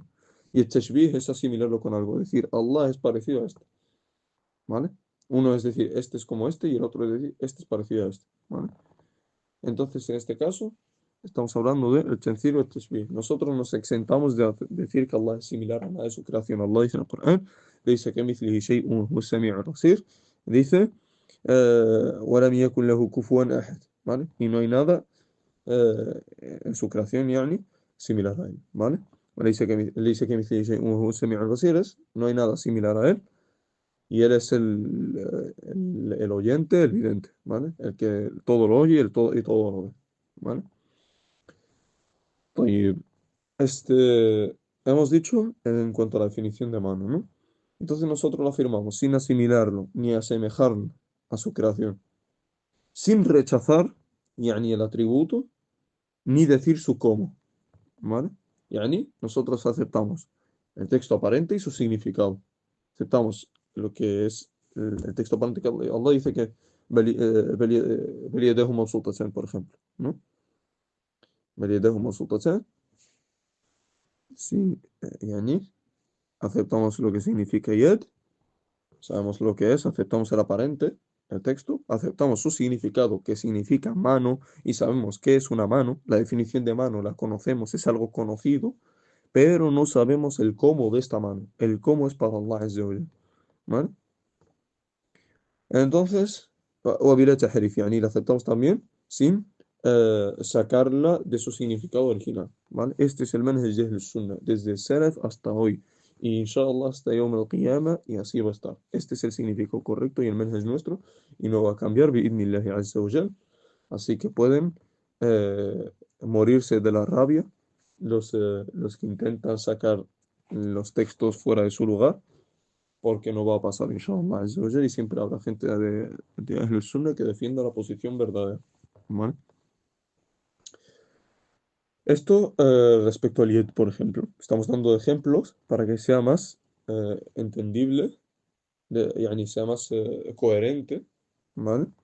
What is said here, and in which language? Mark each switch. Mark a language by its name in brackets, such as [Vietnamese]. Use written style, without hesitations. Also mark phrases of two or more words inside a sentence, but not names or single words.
[Spanish] Y el tashbih es asimilarlo con algo, decir Allah es parecido a este, ¿vale? Uno es decir, este es como este y el otro es decir, este es parecido a este, ¿vale? Entonces, en este caso, estamos hablando del tanzil o el tashbih. Nosotros nos exentamos de decir que Allah es similar a nada de su creación. Allah dice en el Corán, dice que [Arabic] مثله شيء وهو السميع البصير, dice, ولم يكن له كفوا أحد, [Spanish] ¿vale? Y no hay nada en su creación, yani, similar a él, ¿vale? [Arabic] ليس كمثله شيء وهو السميع البصير [Spanish] es, no hay nada similar a él, y él es el oyente, el vidente, ¿vale? El que todo lo oye y todo lo ve, ¿vale? Y hemos dicho en cuanto a la definición de mano, ¿no? Entonces nosotros lo afirmamos sin asimilarlo ni asemejarlo a su creación, sin rechazar, ni el atributo, ni decir su cómo, ¿vale? Yani, nosotros aceptamos el texto aparente y su significado. Aceptamos lo que es el texto aparente que Allah dice que [Arabic] بل يداه مبسوطتان, [Spanish] por ejemplo, ¿no? [Arabic] بل يداه مبسوطتان, [Spanish] sí, yani, aceptamos lo que significa yad, sabemos lo que es, aceptamos el aparente, el texto, aceptamos su significado, que significa mano, y sabemos qué es una mano, la definición de mano la conocemos, es algo conocido, pero no sabemos el cómo de esta mano. El cómo es para [Arabic] الله عز وجل, [Spanish] ¿vale? Entonces, [Arabic] وبلا تحريف, يعني [Spanish] la aceptamos también sin sacarla de su significado original, ¿vale? Este es el manhaj de [Arabic] أهل السنة, [Spanish] desde el Salaf hasta hoy, y inshallah hasta [Arabic] يوم القيامة, [Spanish] y así va a estar. Este es el significado correcto y el manhaj nuestro, y no va a cambiar, [Arabic] بإذن الله عز وجل. [Spanish] Así que pueden morirse de la rabia los que intentan sacar los textos fuera de su lugar, porque no va a pasar, [Arabic] إن شاء الله عز وجل, [Spanish] y siempre habrá gente de [Arabic] أهل السنة [Spanish] que defienda la posición verdadera. ¿Vale? Esto respecto al Yed, por ejemplo. Estamos dando ejemplos para que sea más entendible, yani sea más coherente, ¿vale?